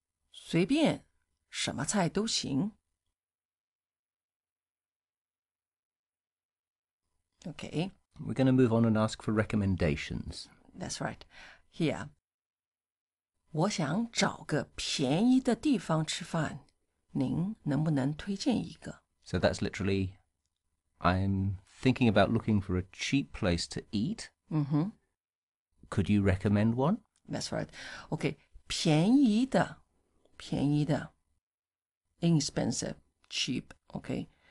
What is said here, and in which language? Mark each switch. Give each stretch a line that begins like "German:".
Chinese: 随便什么菜都行.
English: Okay. We're going to move on and ask for recommendations. That's right. Here.
Chinese: 我想找个便宜的地方吃饭，您能不能推荐一个?
English: So that's literally, I'm thinking about looking for a cheap place to eat. Could you recommend one? That's right. Okay. 便宜的 inexpensive, cheap, okay?